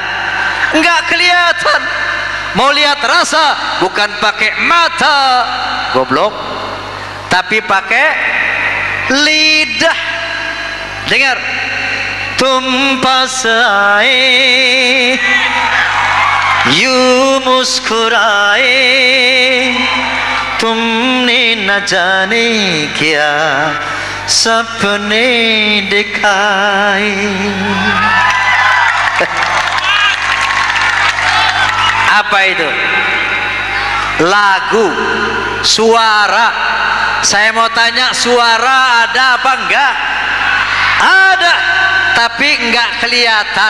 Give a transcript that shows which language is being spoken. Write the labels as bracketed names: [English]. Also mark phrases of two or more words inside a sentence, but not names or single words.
[Indonesian] Enggak kelihatan. Mau lihat rasa bukan pakai mata, goblok, tapi pakai lidah. Dengar, tumpah air, [Hindi] you मुस्कुराए, तुमने न जाने क्या सपने दिखाए. [Indonesian] Apa itu? Lagu, suara. Saya mau tanya, suara ada apa enggak? Ada, tapi enggak kelihatan.